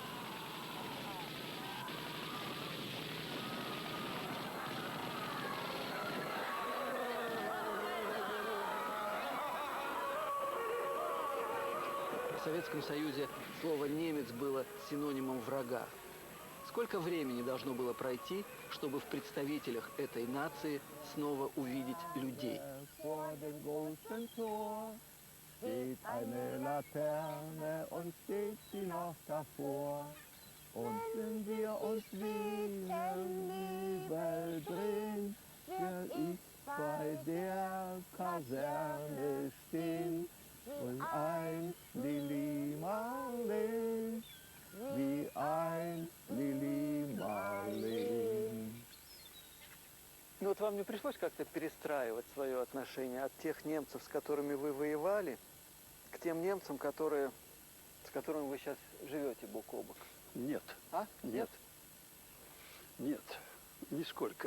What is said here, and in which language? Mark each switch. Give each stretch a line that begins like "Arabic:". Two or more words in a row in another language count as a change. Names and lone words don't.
Russian: В Советском Союзе слово «немец» было синонимом врага. Сколько времени должно было пройти, чтобы в представителях этой нации снова увидеть людей?
German: Vor dem großen Tor steht eine Laterne und steht sie noch davor. Und wenn wir uns wieder überdrehen, will ich bei der Kaserne stehen und ein Lili Marleen, wie ein Lili Marleen.
Russian: Ну вот вам не пришлось как-то перестраивать свое отношение от тех немцев, с которыми вы воевали, к тем немцам, с которыми вы сейчас живете бок о бок? Нет. А? Нет. Нет, нисколько.